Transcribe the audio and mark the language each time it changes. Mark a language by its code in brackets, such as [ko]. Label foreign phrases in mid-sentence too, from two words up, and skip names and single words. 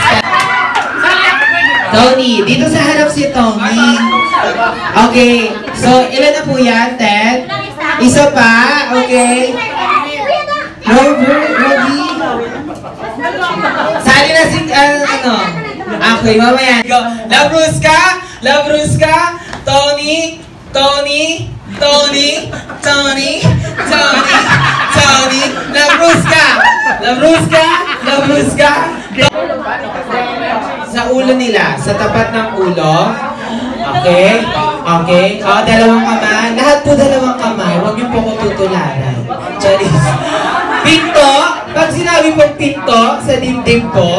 [tl] Tony, dito sa harap si Tony. Okay. So, ilan na po yan, Ted? Isa pa? Okay. Robert, Robbie. Sali na si, ano? Okay, mamaya. Go. Labruska! Labruska! Tony! Tony! Tony! Tony! Tony! Tony! Labruska! Labruska! Labruska! Sa ulo nila, sa tapat ng ulo. Okay? Okay? O, dalawang kamay. Lahat po dalawang kamay. Huwag niyo po ko tutularan. Charis. Pinto. Pag sinabi pong pinto, sa dibdib po.